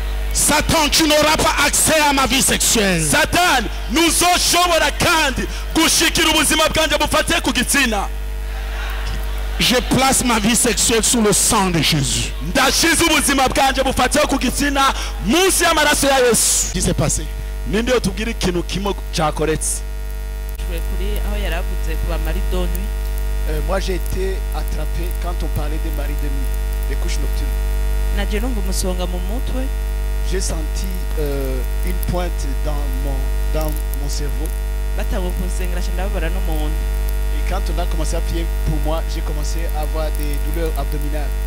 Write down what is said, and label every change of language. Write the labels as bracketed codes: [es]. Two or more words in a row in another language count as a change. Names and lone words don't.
[fr] Satan, tu n'auras pas accès à ma vie sexuelle. [rn] Satan, nuzoshobora kandi gushikira ubuzima bwanje bufatiye ku gitsina. [fr] Je place ma vie sexuelle sous le sang de Jésus. [rn] Ndashize ubuzima bwanje bufatiye ku gitsina munsi y'amaraso ya Yesu. [fr] Qu'est-ce qui s'est passé? [rn] Ninde yotubwira ikintu kimwe cyakoretse? [fr] Moi j'ai été attrapé quand on parlait des maris de nuit, des couches nocturnes. J'ai senti une pointe dans mon cerveau. Et quand on a commencé à prier pour moi, j'ai commencé à avoir des douleurs abdominales.